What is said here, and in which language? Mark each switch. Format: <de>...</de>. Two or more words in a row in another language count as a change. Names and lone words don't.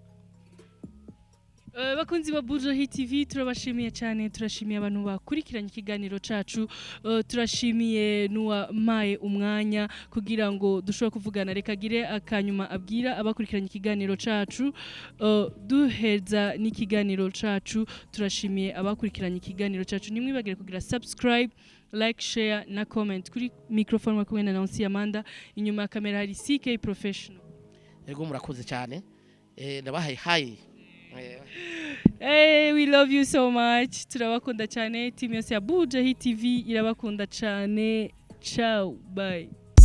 <rn>Bakunzi ba Bujahi TV turabashimiye cyane, turashimiye abantu bakurikiranye ikiganiro cacu, turashimiye nuwamaye umwanya kugira ngo dushobore kuvugana. Reka gire akanyuma abwira abakurikiranye ikiganiro cacu, duheza n'ikiganiro cacu. Turashimiye abakurikiranye ikiganiro cacu, nimwibagire kugira subscribe,</rn> <en>like, share na comment.</en> <rn>Kuri microphone makumwe na Nancy Amanda, inyuma ya kamera hari CK Professional. Ego murakoze cyane, ndabahaye hayi.</rn> <en>Hey, we love you so much.</en> <rn>Turabakunda cyane. Team yose ya Bujahi TV irabakunda cyane.</rn> <en>Ciao, bye.</en>